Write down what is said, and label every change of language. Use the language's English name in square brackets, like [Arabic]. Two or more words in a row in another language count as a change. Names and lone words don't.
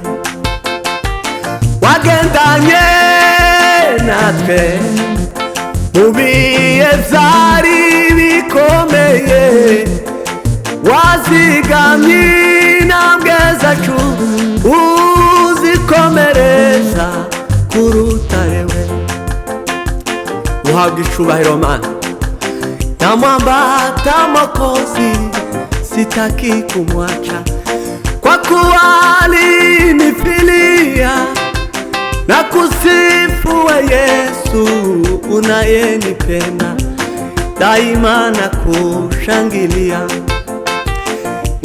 [Kinyarwanda] Wagendanye natwe mu bihe byari bikomeye, wazigamye intambwe zacu, uzikomereza ku rutare we. Uhabwe icubahiro Mana, [Swahili] namwambata Mwokozi, sitaki kumwacha, kwa kuwa alinifilia na kusifu we Yesu unayenipenda, daima na kushangilia.